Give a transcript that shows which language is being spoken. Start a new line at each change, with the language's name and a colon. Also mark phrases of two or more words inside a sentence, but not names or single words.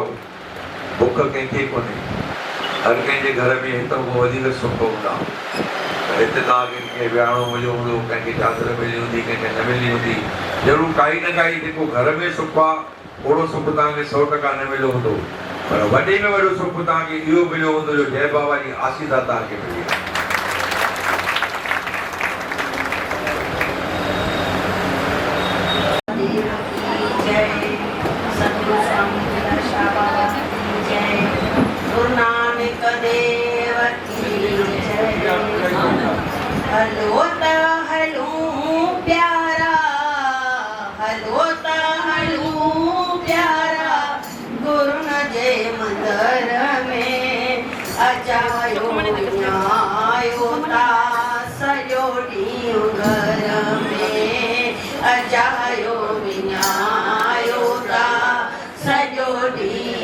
Sindhi: बुख कंहिंखे कोन्हे, हर कंहिंजे घर में हिक खां वधीक सुख हूंदा। हिते तव्हांखे कंहिंखे विहाणो मिलियो हूंदो, कंहिंखे चादर मिली हूंदी, कंहिंखे न मिली हूंदी। ज़रूरु काई न काई जेको घर में सुख आहे ओड़ो सुख तव्हांखे 100% न मिलियो हूंदो। पर वॾे में वॾो सुख तव्हांखे इहो मिलियो हूंदो जो जय बाबा जी आसीसा तव्हांखे मिली।
Hindi: गुरु नानक देव की जय।
Sindhi: हलो त हलूं प्यारा, हलो त हलूं प्यारा, गुरु न जे मंदर में अचायो आयो ता सॼो ॾींहुं घर में अजायो विञायो ता सॼो ॾींहुं